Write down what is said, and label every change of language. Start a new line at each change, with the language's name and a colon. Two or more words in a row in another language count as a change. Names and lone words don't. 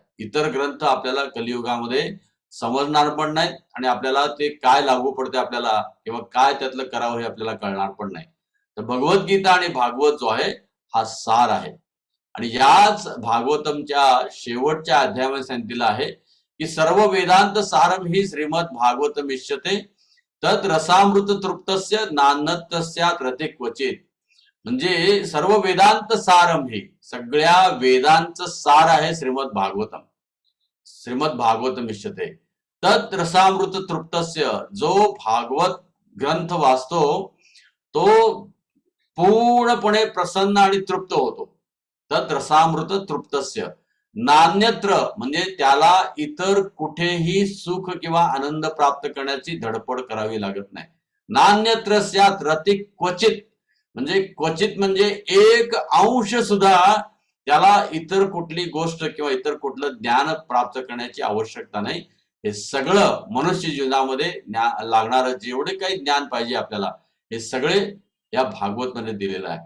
Marathi: इतर ग्रंथ आपल्याला कलियुगामध्ये समजणार पण नाहीत आणि आपल्याला ते काय लागू पडते आपल्याला किंवा काय त्यातलं करावं हे आपल्याला कळणार पण नाही. तर भगवद्गीता आणि भागवत जो आहे हा सार आहे. आणि याच भागवतमच्या शेवटच्या अध्यायामध्ये सांगितलेलं आहे की
Sanskrit: सर्व वेदांत सारम ही श्रीमद भागवतम इष्यते तत् रसामृत तृप्तस्य नान्यस्यात् रते क्वचित.
Marathi: म्हणजे
Sanskrit: सर्व वेदांत सारम
Marathi: हे सगळ्या वेदांचं सार आहे श्रीमद भागवतम.
Sanskrit: श्रीमद भागवतम इष्यते तत् रसामृत तृप्तस्य,
Marathi: जो भागवत ग्रंथ वाचतो तो पूर्णपणे प्रसन्न आणि तृप्त होतो.
Sanskrit: तत् रसामृत तृप्तस्य नान्यत्र,
Marathi: म्हणजे त्याला इतर कुठेही सुख किंवा आनंद प्राप्त करण्याची धडपड करावी लागत नाही.
Sanskrit: नान्यत्र स्यात् रती क्वचित,
Marathi: म्हणजे क्वचित म्हणजे एक अंश सुद्धा त्याला इतर कुठली गोष्ट किंवा इतर कुठलं ज्ञान प्राप्त करण्याची आवश्यकता नाही. हे सगळं मनुष्य जीवनामध्ये लागणारं जेवढे काही ज्ञान पाहिजे आपल्याला हे सगळे या भागवत मध्ये दिलेलं आहे.